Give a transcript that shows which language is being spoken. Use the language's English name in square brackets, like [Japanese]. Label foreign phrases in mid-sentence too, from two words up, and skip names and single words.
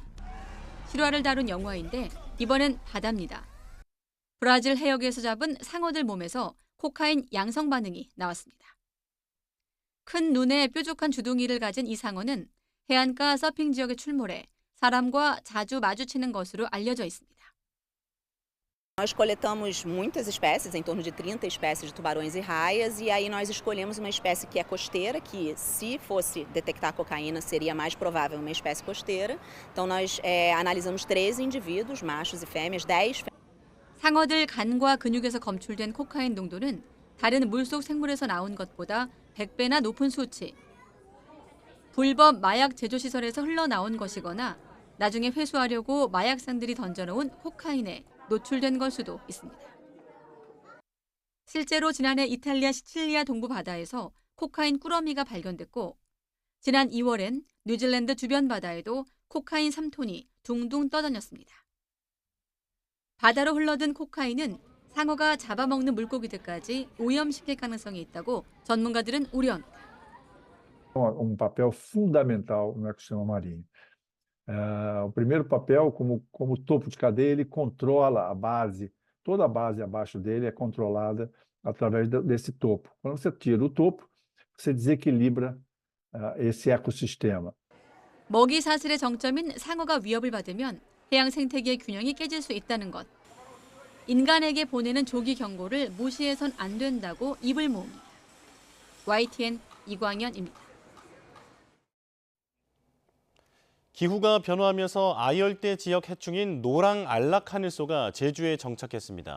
[Korean] 실화를 다룬 영화인데 이번엔 바다입니다. 브라질 해역에서 잡은 상어들 몸에서 코카인 양성 반응이 나왔습니다. 큰 눈에 뾰족한 주둥이를 가진 이 상어는 해안가 서핑 지역에 출몰해 사람과 자주 마주치는 것으로 알려져 있습니다. [Portuguese] Nós coletamos muitas espécies, em torno de 30 espécies de tubarões e raias, e aí nós escolhemos uma espécie que é costeira, que se fosse detectar cocaína seria mais provável uma espécie costeira. Então nós analisamos 13 indivíduos, machos e fêmeas, 10 [Korean] 상어들 간과 근육에서 검출된 코카인 농도는 다른 물속 생물에서 나온 것보다 100배나 높은 수치. 불법 마약 제조시설에서 흘러나온 것이거나 나중에 회수하려고 마약상들이 던져놓은 코카인에 노출된 걸 수도 있습니다. 실제로 지난해 이탈리아 시칠리아 동부 바다에서 코카인 꾸러미가 발견됐고 지난 2월엔 뉴질랜드 주변 바다에도 코카인 3톤이 둥둥 떠다녔습니다. 바다로 흘러든 코카인은 상어가 잡아먹는 물고기들까지 오염시킬 가능성이 있다고 전문가들은 우려합니다. [Portuguese] papel fundamental no ecossistema marinho. O primeiro papel, como topo de cadeia, ele controla a base, toda a base abaixo dele é controlada através desse topo. Quando você tira o topo, você desequilibra esse ecossistema. [Korean] 먹이 사슬의 정점인 상어가 위협을 받으면 해양 생태계의 균형이 깨질 수 있다는 것. 인간에게 보내는 조기 경고를 무시해선 안 된다고 입을 모읍니다. YTN 이광현입니다. 기후가 변화하면서 아열대 지역 해충인 노랑 알락하늘소가 제주에 정착했습니다.